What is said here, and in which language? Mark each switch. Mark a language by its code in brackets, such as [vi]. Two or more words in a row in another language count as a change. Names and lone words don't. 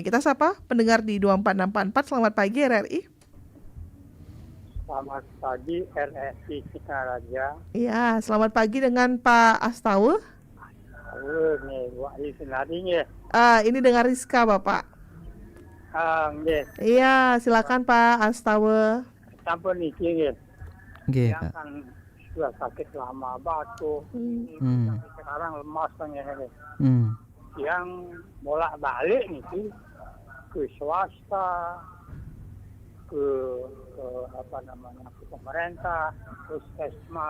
[id] Kita sapa pendengar di 24644. Selamat pagi RRI. Selamat pagi RSI Cikaraja. Iya, selamat pagi dengan Pak Astawa. Nih, Wak Senarinya. Ini dengan Rizka, Bapak. Nggih, Iya, silakan Pak Astawa. [jv] sampun niki nggih. [id] Nggih, Yang Pak. kan sudah sakit lama batuk. Sampai sekarang lemas pengen. Yang bolak-balik niki ke swasta, ke ke pemerintah, puskesmas.